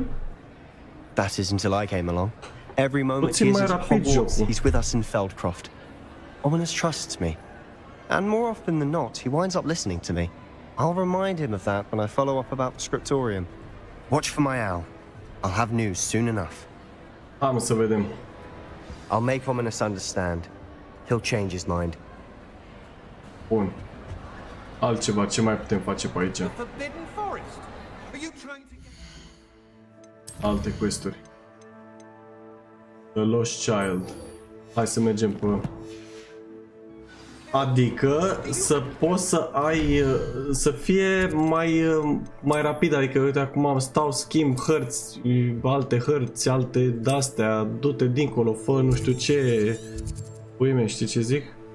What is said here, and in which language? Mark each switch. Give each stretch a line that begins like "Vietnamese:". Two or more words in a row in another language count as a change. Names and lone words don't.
English: That is until I came along. Every moment he is at Hogwarts, he's with us in Feldcroft. Ominous trusts me. And more often than not, he winds up listening to me. I'll remind him of that when I follow up about the scriptorium. Watch for my owl. I'll have news soon enough.
Romanian: Am să vedem.
English: I'll make Ominous understand. He'll change his mind.
Romanian: Bun. Altceva, ce mai putem face pe aici? Alte questuri. The Lost Child. Hai să mergem pe... Adică să poți să ai, să fie mai rapid, adică uite acum stau, schimb hărți, alte hărți, alte de-astea, du-te dincolo, fă nu știu ce, pui mei, știi ce zic?